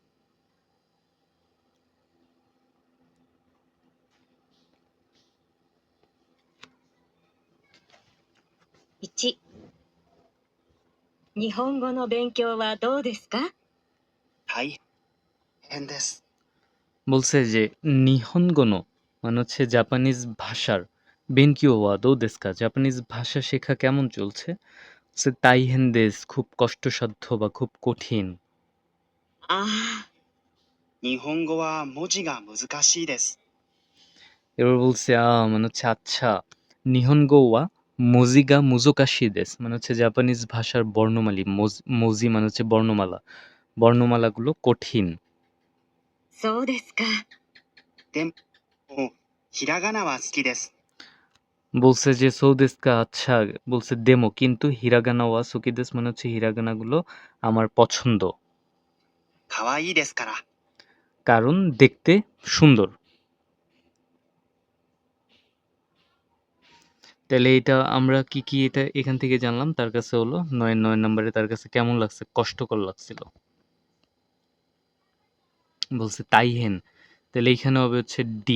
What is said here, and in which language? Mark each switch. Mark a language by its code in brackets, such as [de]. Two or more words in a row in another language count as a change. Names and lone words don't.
[ja] 1、日本語の勉強はどうですか？大変です。 [bn] বলছে যে নিহনগোনো মানে হচ্ছে জাপানিজ ভাষার, [ja] 勉強は どう ですか, [bn] জাপানিজ ভাষা শেখা কেমন চলছে? সে [ja] 大変です, [bn] খুব কষ্টসাধ্য বা খুব কঠিন। [ja] ああ、日本語は文字が難しいです。 [bn] এবার বলছে মানে হচ্ছে আচ্ছা। [ja] 日本語は 文字が 難しい です [bn] মানে হচ্ছে জাপানিজ ভাষার বর্ণমালী, মজি মানে হচ্ছে বর্ণমালা, বর্ণমালাগুলো কঠিন। [ja] そうですか。でも、ひらがなは好きです。 [bn] বলছে যে সৌদেস্কা, আচ্ছা। বলছে দেমো, কিন্তু [ja] ひらがなは 好きです [bn] মানে হচ্ছে হিরাগানাগুলো আমার পছন্দ, [ja] かわいいですから。 [bn] কারণ দেখতে সুন্দর। তাহলে এটা আমরা কি এটা এখান থেকে জানলাম? তার কাছে হলো ৯ নম্বরে তার কাছে কেমন লাগছে? কষ্টকর লাগছিল। বলছে তাইহেন, তাহলে এইখানে হবে হচ্ছে ডি।